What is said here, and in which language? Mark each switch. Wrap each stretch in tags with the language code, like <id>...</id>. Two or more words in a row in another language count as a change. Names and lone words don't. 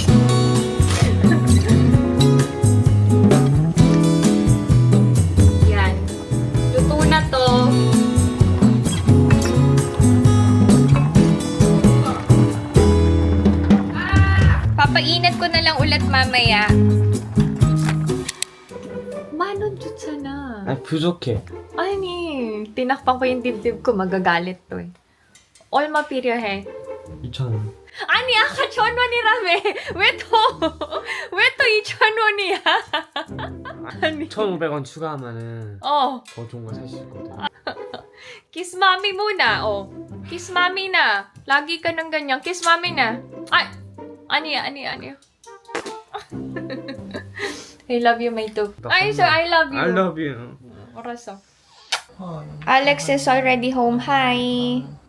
<tl>Yan. Luto na to. Papainat ko na lang ulit mamaya.</tl> <ceb>Manon jud sana.</ceb> <ko>아 부족해. 아니,</ko> <tl>tinakpan ko yung dibdib ko, magagalit to</tl> <ko>얼마 필요해? 2,000원. 아니, 아까 1,000원이라며. 왜 또 2,000원이야? 아니. 1,500원 추가하면은 더 좋은 거 살 수 있거든.</ko> <en>Kiss mommy muna, Kiss mommy na.</en> <tl>Lagi ka ng ganyan.</tl> <en>Kiss mommy</en> <tl>na. Ay,</tl> <ko>아니야.</ko> <en>I love you, my too. Ay, so I love you. I love you. 알았어. Alex is already home. Hi.</en>